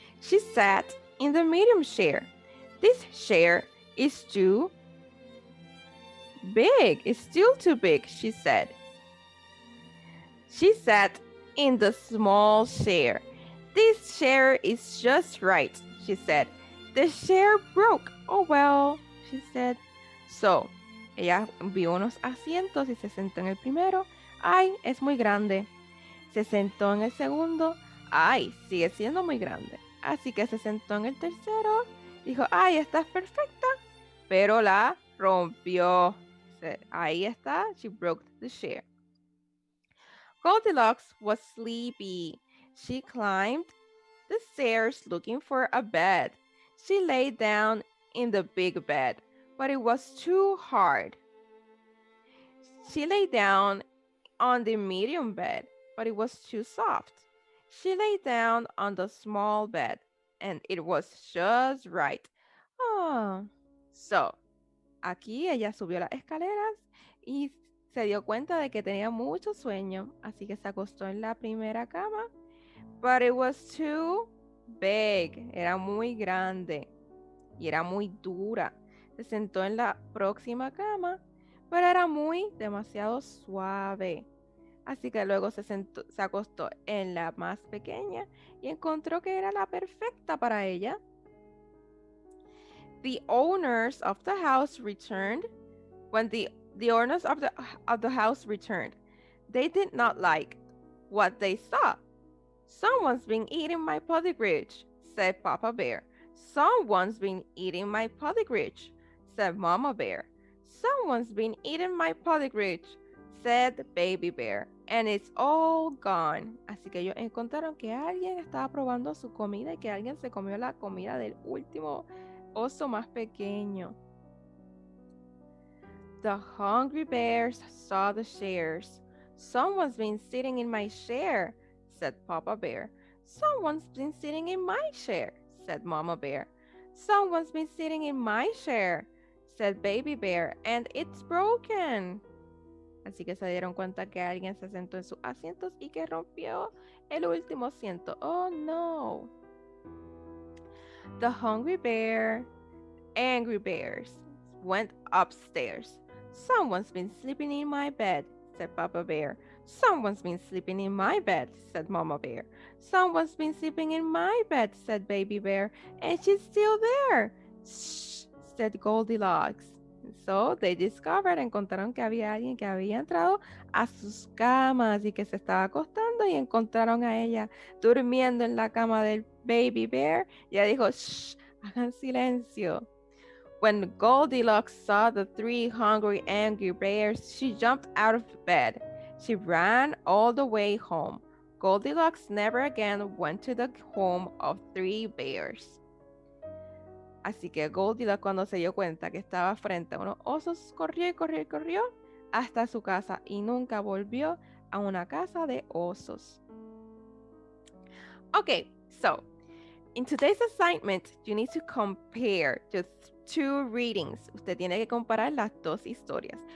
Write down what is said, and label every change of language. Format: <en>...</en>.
<en>She sat in the medium chair. This chair is too big. It's still too big, she said. She sat in the small chair. This chair is just right, she said. The chair broke. Oh well, she said.</en> <es>So, ella vio unos asientos y se sentó en el primero. Ay, es muy grande. Se sentó en el segundo. Ay, sigue siendo muy grande. Así que se sentó en el tercero. Dijo, ay, esta es perfecta. Pero la rompió. Ahí está.</es> <en>She broke the chair. Goldilocks was sleepy. She climbed the stairs looking for a bed. She lay down in the big bed, but it was too hard. She lay down on the medium bed, but it was too soft. She lay down on the small bed, and it was just right. Oh.</en> <es>So, aquí ella subió las escaleras y se dio cuenta de que tenía mucho sueño, así que se acostó en la primera cama,</es> <en>but it was too big.</en> <es>Era muy grande y era muy dura. Se sentó en la próxima cama, pero era demasiado suave. Así que luego se acostó en la más pequeña y encontró que era la perfecta para ella.</es> <en>The owners of the house returned. When the owners of the house returned, they did not like what they saw. Someone's been eating my Pottigrade, said Papa Bear. Someone's been eating my Pottigrade, said Mama Bear. Someone's been eating my Pottigrade, said Baby Bear, and it's all gone.</en> <es>Así que ellos encontraron que alguien estaba probando su comida y que alguien se comió la comida del último oso más pequeño.</es> <en>The hungry bears saw the chairs. Someone's been sitting in my chair, said Papa Bear. Someone's been sitting in my chair, said Mama Bear. Someone's been sitting in my chair, said Baby Bear, and it's broken.</en> <es>Así que se dieron cuenta que alguien se sentó en sus asientos y que rompió el último asiento.</es> <en>Oh no. The hungry bear angry bears went upstairs. Someone's been sleeping in my bed, said Papa Bear. Someone's been sleeping in my bed, said Mama Bear. Someone's been sleeping in my bed, said Baby Bear, and she's still there. Shh, said Goldilocks. So they discovered,</en> <es>encontraron que había alguien que había entrado a sus camas y que se estaba acostando y encontraron a ella durmiendo en la cama del Baby Bear. Y ella dijo, shh, hagan silencio.</es> <en>When Goldilocks saw the three hungry, angry bears, she jumped out of bed. She ran all the way home. Goldilocks never again went to the home of three bears.</en> <es>Así que Goldilocks, cuando se dio cuenta que estaba frente a unos osos, corrió y corrió y corrió hasta su casa y nunca volvió a una casa de osos.</es> <en>Okay, so in today's assignment, you need to compare just two readings.</en> <es>Usted tiene que comparar las dos historias.</es>